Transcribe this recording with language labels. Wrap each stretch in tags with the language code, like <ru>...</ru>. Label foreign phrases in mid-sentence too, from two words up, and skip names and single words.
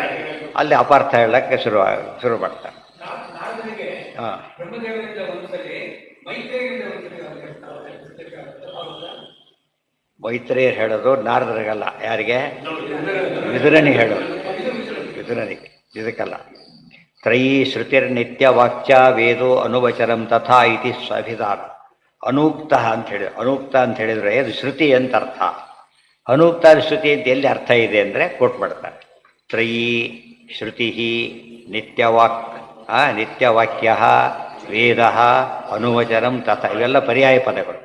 <kn>ಅಲ್ಲಿ ಅಪಾರ್ಥ ಹೇಳಕ್ಕೆ ಶುರು ಮಾಡ್ತಾರೆ. ಹಾಂ, ಮೈತ್ರೇಯರು ಹೇಳೋದು ನಾರದರಿಗಲ್ಲ, ಯಾರಿಗೆ? ವಿದುರನಿಗೆ ಹೇಳೋದು, ವಿದುರನಿಗೆ, ಇದಕ್ಕಲ್ಲ.</kn> <sa>ತ್ರಯೀ ಶ್ರುತಿರ್ನಿತ್ಯವಾಕ್ಯ ವೇದೋ ಅನುವಚನಂ ತಥಾ ಇತಿ ಸ್ವಾಭಿಧಾನ.</sa> <kn>ಅನೂಕ್ತ ಅಂತ ಹೇಳಿದ್ರು. ಅನೂಕ್ತ ಅಂತ ಹೇಳಿದರೆ ಅದು ಶ್ರುತಿ ಅಂತ ಅರ್ಥ. ಅನೂಕ್ತ ಶ್ರುತಿ ಅಂತ ಎಲ್ಲಿ ಅರ್ಥ ಇದೆ ಅಂದರೆ ಕೊಟ್ಬಿಡ್ತಾರೆ.</kn> <sa>ತ್ರಯೀ ಶ್ರುತಿ ನಿತ್ಯವಾಕ್ಯ ವೇದ ಅನುವಚನಂ ತಥಾ,</sa> <kn>ಇವೆಲ್ಲ ಪರ್ಯಾಯ ಪದಗಳು.</kn>